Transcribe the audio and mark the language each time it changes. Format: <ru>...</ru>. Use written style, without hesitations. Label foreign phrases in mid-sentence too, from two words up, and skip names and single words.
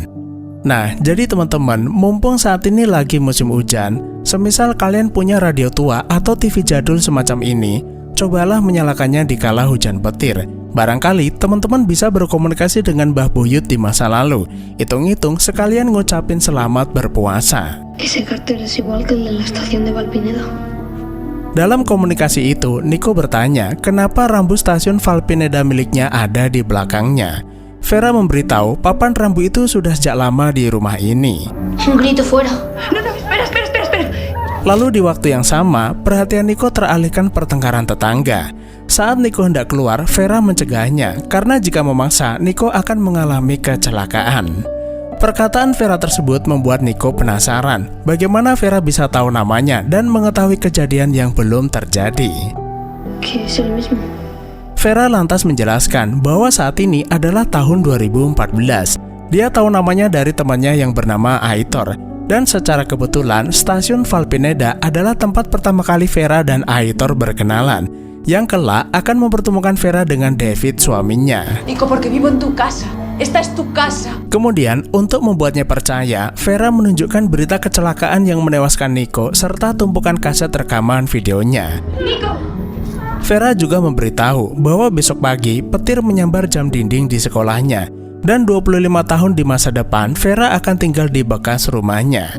<id>Nah, jadi teman-teman, mumpung saat ini lagi musim hujan, semisal kalian punya radio tua atau TV jadul semacam ini, cobalah menyalakannya di kala hujan petir. Barangkali teman-teman bisa berkomunikasi dengan Mbah Buyut di masa lalu. Hitung-hitung sekalian ngucapin selamat berpuasa.</id> <es>Ese cartel es igual que el de la estación de Valpineda.</es> <id>Dalam komunikasi itu, Nico bertanya kenapa rambu stasiun Valpineda miliknya ada di belakangnya. Vera memberitahu papan rambu itu sudah sejak lama di rumah ini.</id> <es>Un grito fuera. No, espera.</es> <id>Lalu di waktu yang sama, perhatian Nico teralihkan pertengkaran tetangga. Saat Nico hendak keluar, Vera mencegahnya karena jika memaksa, Nico akan mengalami kecelakaan. Perkataan Vera tersebut membuat Nico penasaran bagaimana Vera bisa tahu namanya dan mengetahui kejadian yang belum terjadi.</id> <es>Que es el mismo.</es> <id>Vera lantas menjelaskan bahwa saat ini adalah tahun 2014. Dia tahu namanya dari temannya yang bernama Aitor. Dan secara kebetulan, stasiun Valpineda adalah tempat pertama kali Vera dan Aitor berkenalan, yang kelak akan mempertemukan Vera dengan David, suaminya.</id> <es>Nico, porque vivo en tu casa. Esta es tu casa.</es> <id>Kemudian, untuk membuatnya percaya, Vera menunjukkan berita kecelakaan yang menewaskan Nico serta tumpukan kaset rekaman videonya. Nico! Vera juga memberitahu bahwa besok pagi petir menyambar jam dinding di sekolahnya, dan 25 tahun di masa depan Vera akan tinggal di bekas rumahnya.</id>